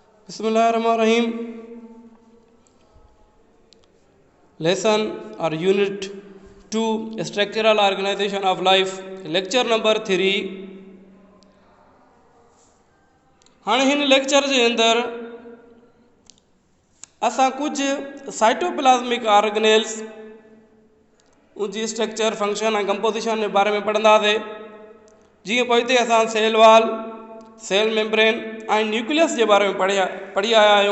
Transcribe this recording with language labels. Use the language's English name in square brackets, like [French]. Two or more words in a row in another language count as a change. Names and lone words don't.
[English] Bismillahirrahmanirrahim. Lesson or Unit 2 Structural Organization of Life. Lecture number 3. [Sindhi] हाणे हिन लेक्चर जे अंदरि असां कुझु [English] cytoplasmic organelles [Sindhi] उनजी [English] structure function [Sindhi] ऐं कंपोजिशन जे बारे में पढ़ंदासीं. जीअं पोइ हिते असां [English] cell wall, cell membrane [Sindhi] ऐं न्यूक्लियस जे बारे में पढ़ी आया आहियूं.